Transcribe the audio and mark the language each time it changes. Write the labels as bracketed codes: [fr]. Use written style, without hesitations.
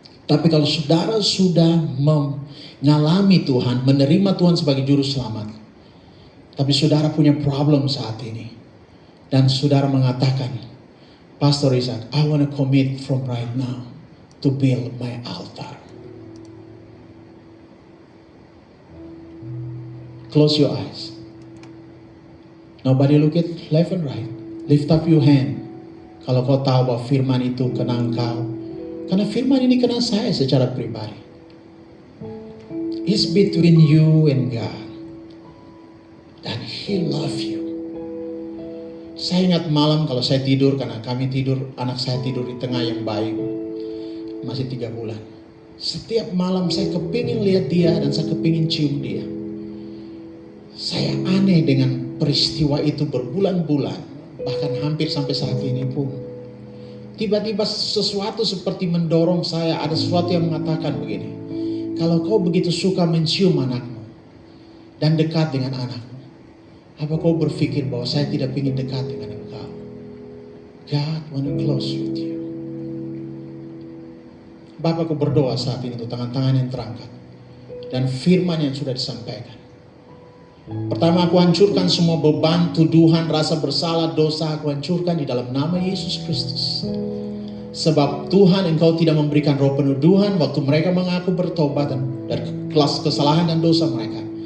[id] Tapi kalau saudara sudah mengalami Tuhan, menerima Tuhan sebagai juru selamat, tapi saudara punya problem saat ini, dan saudara mengatakan, Pastor Isaac, [en] I want to commit from right now to build my altar. Close your eyes. Nobody look at left and right. Lift up your hand. [id] Kalau kau tahu bahwa firman itu kena engkau, karena firman ini kena saya secara pribadi. [en] It's between you and God. And He love you. [id] Saya ingat malam kalau saya tidur, karena kami tidur, anak saya tidur di tengah yang bayi, masih 3 bulan. Setiap malam saya kepingin lihat dia dan saya kepingin cium dia. Saya aneh dengan peristiwa itu berbulan-bulan, bahkan hampir sampai saat ini pun. Tiba-tiba sesuatu seperti mendorong saya, ada sesuatu yang mengatakan begini, kalau kau begitu suka mencium anakmu dan dekat dengan anakmu, apa kau berpikir bahwa saya tidak ingin dekat dengan engkau? [en] God want to close with you. [id] Bapak, aku berdoa saat ini untuk tangan-tangan yang terangkat dan firman yang sudah disampaikan. Pertama, aku hancurkan semua beban, tuduhan, rasa bersalah, dosa. Aku hancurkan di dalam nama Yesus Kristus. Sebab Tuhan, Engkau tidak memberikan roh penuduhan waktu mereka mengaku bertobat dari kelas kesalahan dan dosa mereka.